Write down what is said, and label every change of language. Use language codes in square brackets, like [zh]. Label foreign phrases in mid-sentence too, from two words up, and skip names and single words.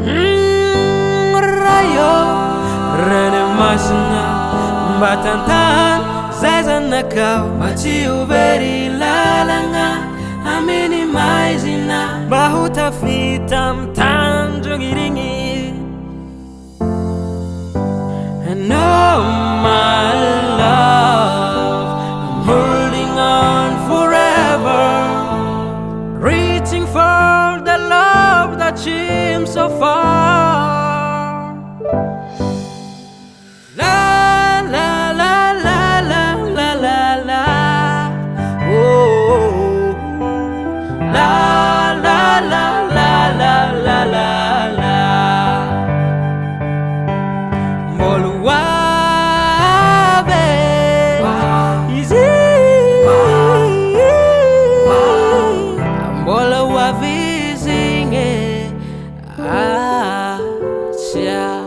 [mg] Rayo, ranomasina, mba tantany zay zanakao, mba tsy ho very lalagna amin'ny maizina, mba ho tafita amin'ny tandrony igny. [en] And oh my love, I'm holding on forever, reaching for the love that seems so far. La la la la la la la la. Oh, la la la la la la la la. Mboluave easy, mboluave zinge acha.